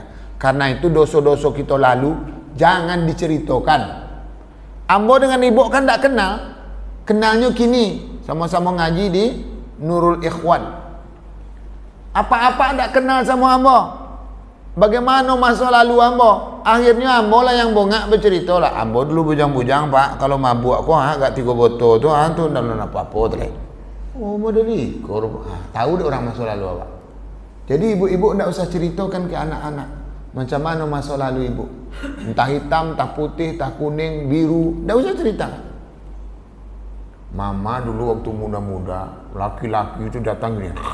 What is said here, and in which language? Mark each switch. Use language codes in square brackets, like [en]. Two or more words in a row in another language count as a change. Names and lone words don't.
[id] Karena itu dosa-dosa kita lalu jangan diceritakan. Ambo dengan ibu kan tak kenal, kenalnya kini sama-sama ngaji di Nurul Ikhwan. Apa-apa tak kenal sama ambo. Bagaimana masa lalu ambo? [min] Akhirnya ambo lah yang bongak [id] bercerita lah. [min] Ambo dulu bujang-bujang Pak, kalau mabuk aku agak 3 botol tu tu dalam apa-apa tu lah. [id] Oh model ni, tahu deh orang masa lalu awak. Jadi ibu-ibu tidak usah ceritakan ke anak-anak macam mana masa lalu ibu. Entah hitam, entah putih, entah kuning, biru, tidak usah cerita. Mama dulu waktu muda-muda, laki-laki itu datang gini.